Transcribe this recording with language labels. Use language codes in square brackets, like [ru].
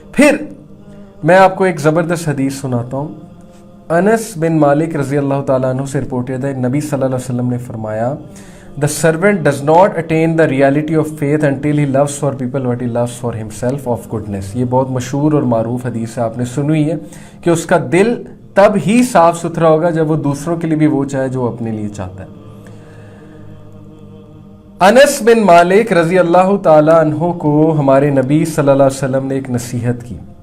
[ur] پھر میں آپ کو ایک زبردست حدیث سناتا ہوں. انس بن مالک رضی اللہ تعالیٰ عنہ سے رپورٹڈ ہے، نبی صلی اللہ علیہ وسلم نے فرمایا [en] The servant does not attain the reality of faith until he loves for people what he loves for himself of goodness. [ur] یہ بہت مشہور اور معروف حدیث ہے، آپ نے سنی ہے کہ اس کا دل تب ہی صاف ستھرا ہوگا جب وہ دوسروں کے لیے بھی وہ چاہے جو اپنے لیے چاہتا ہے. انس بن مالک رضی اللہ تعالیٰ عنہ کو ہمارے نبی صلی اللہ علیہ وسلم نے ایک نصیحت کی.